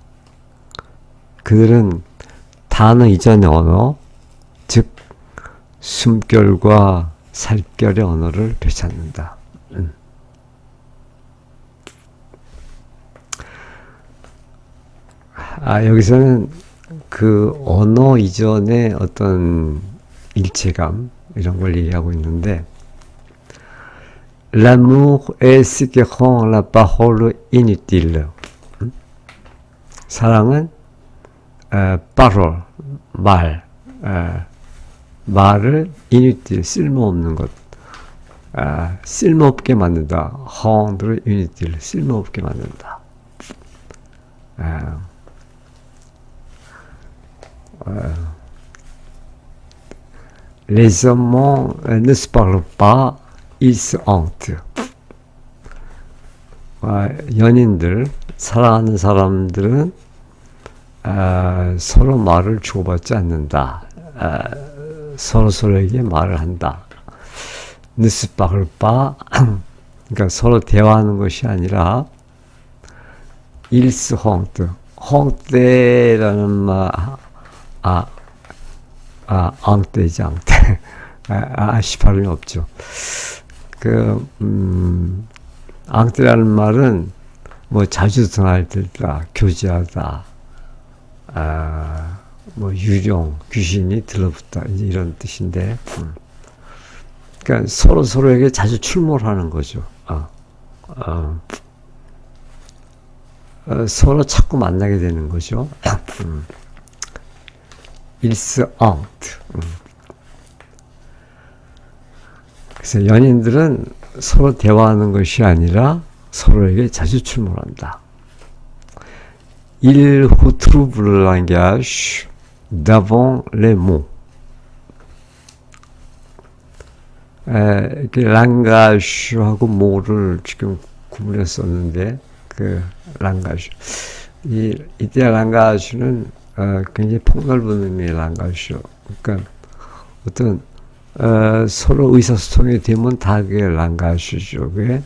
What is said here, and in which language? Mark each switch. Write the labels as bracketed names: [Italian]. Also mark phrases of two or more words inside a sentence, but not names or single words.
[Korean] 그들은 단어 이전의 언어, 즉 숨결과 살결의 언어를 되찾는다. 여기서는 그 언어 이전의 어떤 일체감 이런 걸 얘기하고 있는데 [French] l'amour est ce qui rend la parole inutile. [Korean] 사랑은 parole, 말을 inutile, 쓸모없는 것, 쓸모없게 만든다. [French] rendre inutile, [Korean] 쓸모없게 만든다. [French] Les amants ne se parlent pas, ils se hantent. [Korean] 연인들, 사랑하는 사람들은 서로 말을 주고받지 않는다. 서로에게 말을 한다. [French] Ne se parle pas, [Korean] 그러니까 서로 대화하는 것이 아니라 [French] ils se hantent. [Korean] hante라는 말, 앙떼지, 앙떼. 아시 발음이 없죠. 앙떼라는 말은 뭐 자주 드나들다, 교제하다, 뭐 유령, 귀신이 들러붙다, 이제 이런 뜻인데, 그러니까 서로에게 자주 출몰하는 거죠. 서로 자꾸 만나게 되는 거죠. [French] ils hantent. [Korean] 그래서 연인들은 서로 대화하는 것이 아니라 서로에게 자주 출몰한다. [French] Ils retrouvent le langage d'avant les mots. [Korean] 이렇게 langage하고 mo를 지금 구분해 썼는데 그 language. 이때 langage는 굉장히 폭넓은 의미의 langage죠. 그러니까 어떤 서로 의사소통이 되면 다 그게 langage죠. 그게.